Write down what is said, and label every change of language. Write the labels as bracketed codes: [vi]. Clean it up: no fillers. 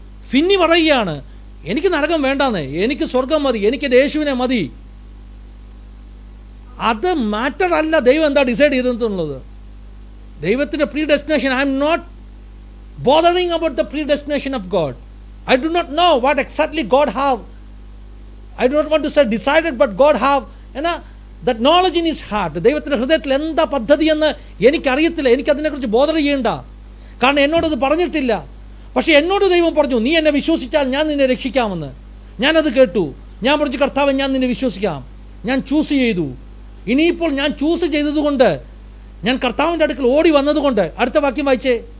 [ml] ഫിന്നി പറയുകയാണ്, എനിക്ക് നരകം വേണ്ടാന്ന്, എനിക്ക് സ്വർഗം മതി, എനിക്ക് എൻ്റെ യേശുവിനെ മതി. അത് മാറ്റർ അല്ല ദൈവം എന്താ ഡിസൈഡ് ചെയ്തെന്നുള്ളത്. ദൈവത്തിൻ്റെ pre destination, [en] I'm not bothering about the predestination of God. I do not know what exactly God have. I do not want to say decided, but God have that knowledge in his heart. [ml] ദൈവത്തിൻ്റെ ഹൃദയത്തിൽ എന്താ പദ്ധതി എന്ന് എനിക്കറിയത്തില്ല, എനിക്കതിനെക്കുറിച്ച് bother ചെയ്യേണ്ട, കാരണം എന്നോടത് പറഞ്ഞിട്ടില്ല. പക്ഷേ എന്നോട് ദൈവം പറഞ്ഞു, നീ എന്നെ വിശ്വസിച്ചാൽ ഞാൻ നിന്നെ രക്ഷിക്കാമെന്ന്. ഞാനത് കേട്ടു. ഞാൻ പറഞ്ഞു, കർത്താവ്, ഞാൻ നിന്നെ വിശ്വസിക്കാം. ഞാൻ ചൂസ് ചെയ്തു. ഇനിയിപ്പോൾ ഞാൻ ചൂസ് ചെയ്തതുകൊണ്ട്, ഞാൻ കർത്താവിൻ്റെ അടുക്കൽ ഓടി വന്നതുകൊണ്ട്, അടുത്ത വാക്യം വായിച്ചേ.